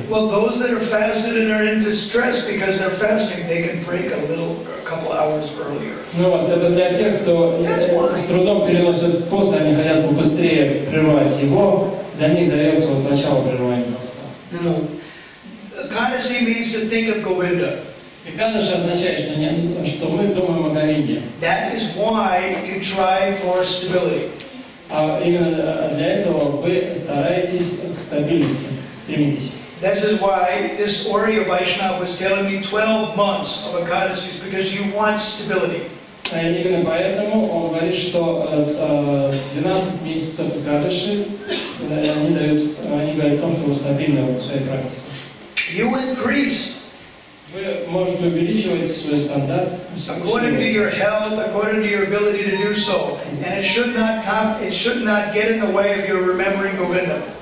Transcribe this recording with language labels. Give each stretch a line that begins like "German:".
English: Well, those that are fasted and are in distress because they're fasting, they can break a couple hours earlier.
Russian: Ну вот, это для тех, кто с трудом переносит пост, они хотят побыстрее прервать его, для них дается начало прерывания поста.
English: Ekadasi means to think of Govinda.
Russian: Экадаши означает, что мы думаем о Говинде.
English: That is why you try for stability.
Russian: А именно для этого вы стараетесь к стабильности, стремитесь.
English: This is why this Oriya Vaishnava was telling me 12 months of Ekadasis, because you want stability.
Russian: Именно поэтому он говорит, что 12 месяцев Экадаши они говорят о том, что вы стабильны в своей практике.
English: You increase.
Russian: Вы можете увеличивать свой стандарт.
English: According to your health, according to your ability to do so, and it should not get in the way of your remembering Govinda.